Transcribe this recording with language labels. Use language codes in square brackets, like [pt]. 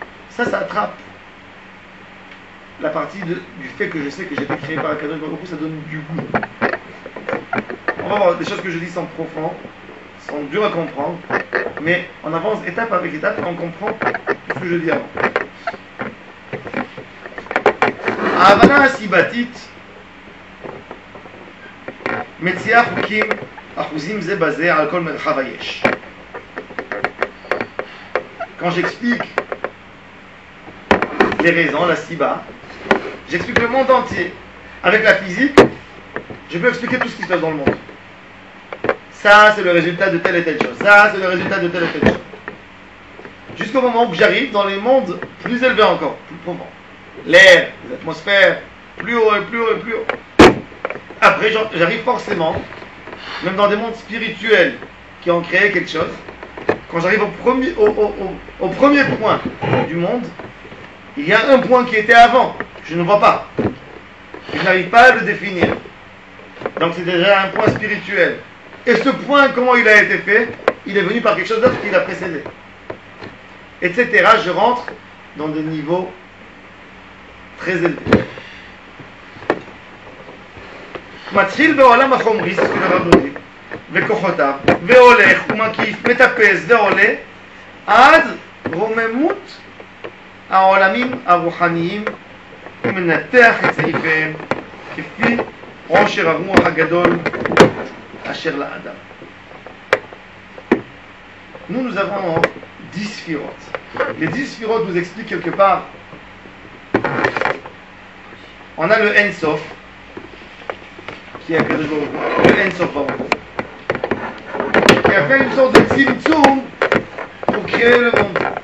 [fr] Ça attrape la partie du fait que je sais que j'ai été créé par Kadosh Baruch Hu, ça donne du goût. On va voir des choses que je dis sont profondes, sont dures à comprendre, mais on avance étape avec étape et on comprend ce que je dis avant. [he] ההבנה הסיבתית מציעה חוקים אחוזים זה בזה על כל מרחב היש. [fr] Quand j'explique les raisons, la siba, j'explique le monde entier. Avec la physique, je peux expliquer tout ce qui se passe dans le monde. Ça, c'est le résultat de telle et telle chose. Ça, c'est le résultat de telle et telle chose. Jusqu'au moment où j'arrive dans les mondes plus élevés encore, plus profonds. L'air, les atmosphères, plus haut et plus haut et plus haut. Après, j'arrive forcément, même dans des mondes spirituels qui ont créé quelque chose, quand j'arrive au premier point du monde, il y a un point qui était avant, je ne vois pas. Je n'arrive pas à le définir. Donc c'est déjà un point spirituel. Et ce point, comment il a été fait? Il est venu par quelque chose d'autre qui l'a précédé. Etc. Je rentre dans des niveaux très élevés. [he] מתחיל בעולם החומרי, זה דבר דודי, וכוחותיו, והולך ומקיף, מטפס ועולה, עד רוממות העולמים הרוחניים, ומנתח את סעיפיהם, כפי עושר הרוח הגדול אשר לאדם. [fr] Nous avons 10 sphirotes. Les 10 sphirotes nous expliquent quelque part. On a le En Sof, qui est le En Sof qui a fait une sorte de tzimtzum pour créer le monde.